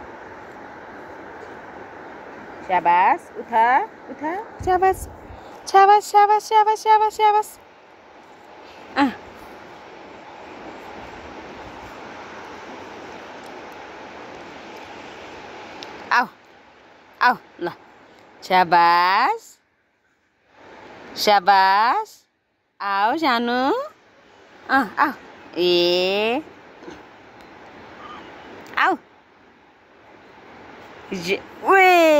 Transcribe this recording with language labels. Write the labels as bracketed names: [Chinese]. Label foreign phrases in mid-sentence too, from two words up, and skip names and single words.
[Hindi] शाबाश उठा उठा शाबाश शाबाश शाबाश शाबाश शाबाश शाबाश आऊ आऊ ल शाबाश शाबाश आऊ सानो आऊ ए आऊ ओए